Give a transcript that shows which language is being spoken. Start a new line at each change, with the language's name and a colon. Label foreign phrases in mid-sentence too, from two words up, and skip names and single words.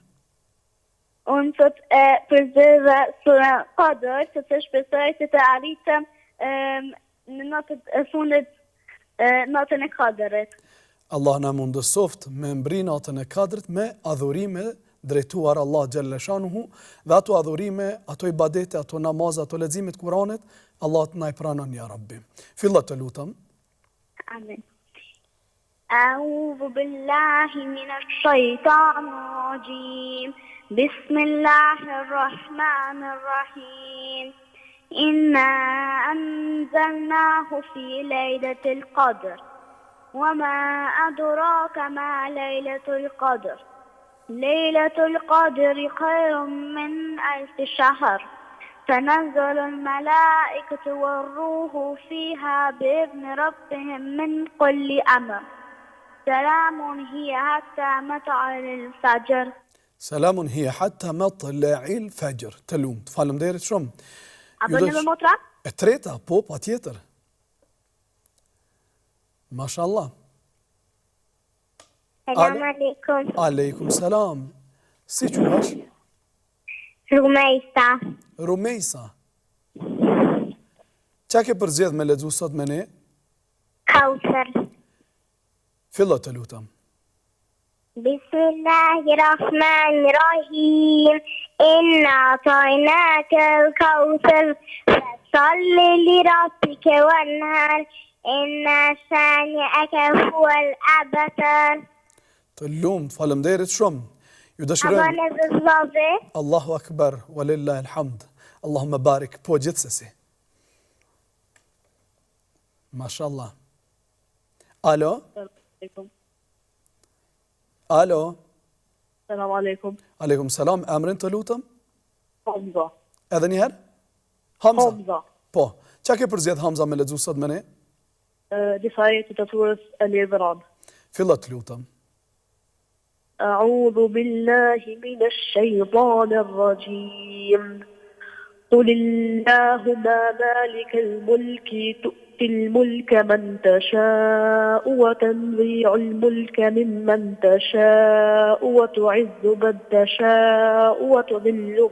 Albanian: Unë sot e përzgjedh surën Qadr, se të shpresoj se të arritëm në natën e fundit, natën e Qadrit. Allah na mundësoft me mbri natën e Kadrit me adhurime drejtuar Allah
Arabic: جل شأنه,
Albanian: dhe ato adhurime, ato ibadete, ato namaz, ato lexime të Kuranit, Allah të na i pranon
Arabic: يا رب.
Albanian: Fillo të lutem. Amen.
Arabic: أعوذ بالله من الشيطان الرجيم بسم الله الرحمن الرحيم إنا أنزلناه في ليلة القدر وما أدراك ما ليلة القدر ليلة القدر خير من 1000 شهر تنزل الملائكة والروح فيها بإذن ربهم من كل أمر سلام هي حتى مطلع الفجر. سلام هي حتى مطلع الفجر.
Albanian: Të lumt. Faleminderit shumë. A bëni me motra? E treta, po, patjetër. Mashallah.
Arabic: سلام عليكم. عليكم سلام.
Albanian: Si quhesh? Rumejsa. Rumejsa. Qa ke përzgjedh me lexu sot me ne? Kausar. Fillo të lutem.
Arabic: بسم الله الرحمن الرحيم إنا أعطيناك الكوثر فصل لربك وانهر إن شانئك هو الأبتر.
Albanian: Të lumt, faleminderit shumë. Ju dëshirojmë.
Arabic: الله أكبر ولله الحمد. اللهم بارك,
Albanian: po gjithsesi. Mashallah. Alo? Alo?
Arabic: سلام عليكم. عليكم سلام,
Albanian: emrin të lutëm? Hamza. Edhe njëherë? Hamza? Hamza. Po, qa ke përzjedh Hamza me lexu sot me ne? Disa ajete të surës Ali Imran. Fillo të lutëm.
Arabic: أعوذ بالله من الشيطان الرجيم قل اللهم مالك الملك تؤتي الملك من تشاء وتنزع الملك ممن تشاء وتعز من تشاء وتذل